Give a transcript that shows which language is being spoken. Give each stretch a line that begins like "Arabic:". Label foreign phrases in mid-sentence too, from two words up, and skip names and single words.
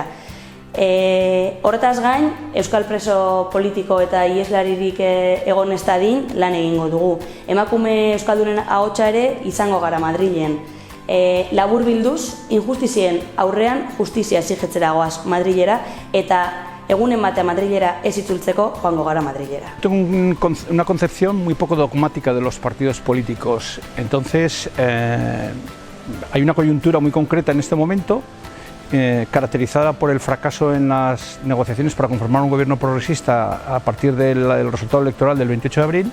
Basque: Horretaz gain, euskal preso politiko eta ieslaririk egon ez dadin lan egingo dugu. Emakume euskaldunen ahotsa ere izango gara Madrilen. Labur bilduz, injustizien aurrean justizia exigitzera goaz Madrilera, eta egunen batea Madrilera ez itzultzeko joango gara Madrilera.
Spanish: Tengo una concepción muy poco dogmática de los partidos políticos. Entonces, hay una coyuntura muy concreta en este momento, caracterizada por el fracaso en las negociaciones para conformar un gobierno progresista a partir del resultado electoral del 28 de abril.